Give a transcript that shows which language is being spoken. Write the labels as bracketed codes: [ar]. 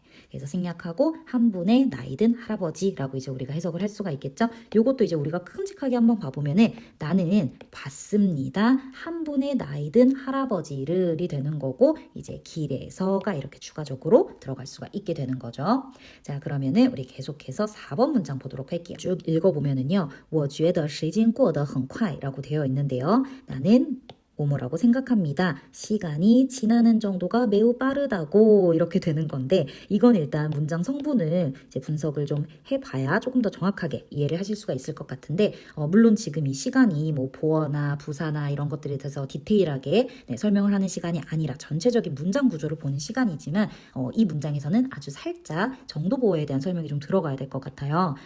[ko] 그래서 생략하고 한 분의 나이든 할아버지라고 이제 우리가 해석을 할 수가 있겠죠. 요것도 이제 우리가 큼직하게 한번 봐보면은 나는 봤습니다. 한 분의 나이든 할아버지를이 되는 거고 이제 길에서가 이렇게 추가적으로 들어갈 수가 있게 되는 거죠. 자, 그러면은 우리 계속해서 4번 문장 보도록 할게요. 쭉 읽어보면은요. [zh] 我觉得时间过得很快 [ko] 라고 되어 있는데요. 나는 뭐뭐라고 생각합니다. 시간이 지나는 정도가 매우 빠르다고 이렇게 되는 건데 이건 일단 문장 성분을 이제 분석을 좀 해봐야 조금 더 정확하게 이해를 하실 수가 있을 것 같은데 물론 지금 이 시간이 뭐 보어나 부사나 이런 것들에 대해서 디테일하게 설명을 하는 시간이 아니라 전체적인 문장 구조를 보는 시간이지만 이 문장에서는 아주 살짝 정도 보호에 대한 설명이 좀 들어가야 될 것 같아요.